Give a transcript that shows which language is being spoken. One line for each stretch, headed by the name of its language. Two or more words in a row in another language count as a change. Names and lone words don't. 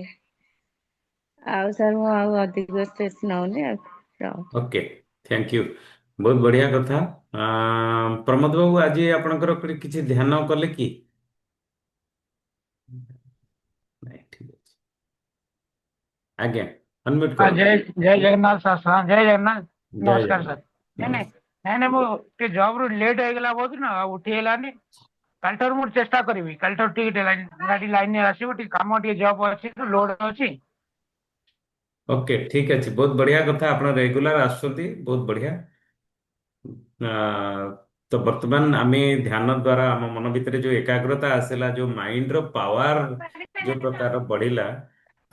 Odia: ଆଉ ସାର୍ ମୁଁ ଆଉ ଅଧିକ ସ୍ଟ୍ରେସ୍ ନଉନି ଆଉ। ଓକେ,
English: thank you,
Odia: ବହୁତ ବଢିଆ କଥା। ପ୍ରମୋଦ ବାବୁ ଆଜି ଆପଣଙ୍କର କିଛି ଧ୍ୟାନ କଲେ କି? ନାଇଁ, ଠିକ ଅଛି, ଆଜ୍ଞା ଅନମ୍ୟୁଟ କରନ୍ତୁ।
Hindi: जय जय जगन्नाथ सर, हाँ जय जगन्नाथ,
Odia: ଜୟ
Hindi: नमस्कार सर।
Odia: ଜଗନ୍ନାଥ,
Hindi: नहीं नहीं
Odia: ନମସ୍କାର।
Hindi: नहीं नहीं,
Odia: ମୁଁ ଜବ୍ ରୁ ଲେଟ୍ ହେଇଗଲା ବହୁତ ନା, ଆଉ ଉଠି ହେଲାନି। କାଲିଠାରୁ ମୁଁ ଚେଷ୍ଟା କରିବି, କାଲିଠାରୁ ଟିକେ ଗାଡି ଲାଇନରେ ଆସିବ, ଟିକେ କାମ ଟିକେ ଜବ୍ ଅଛି, ଲୋଡ୍ ଅଛି। ଓକେ, ଠିକ ଅଛି, ବହୁତ ବଢିଆ କଥା। ଆପଣ ରେଗୁଲାର ଆସୁଛନ୍ତି, ବହୁତ ବଢିଆ। ଆ, ତ ବର୍ତ୍ତମାନ ଆମେ ଧ୍ୟାନ ଦ୍ୱାରା ଆମ ମନ ଭିତରେ ଯୋଉ ଏକାଗ୍ରତା ଆସିଲା, ଯୋଉ ମାଇଣ୍ଡର ପାୱାର ଯୋଉ ପ୍ରକାର ବଢିଲା, ତ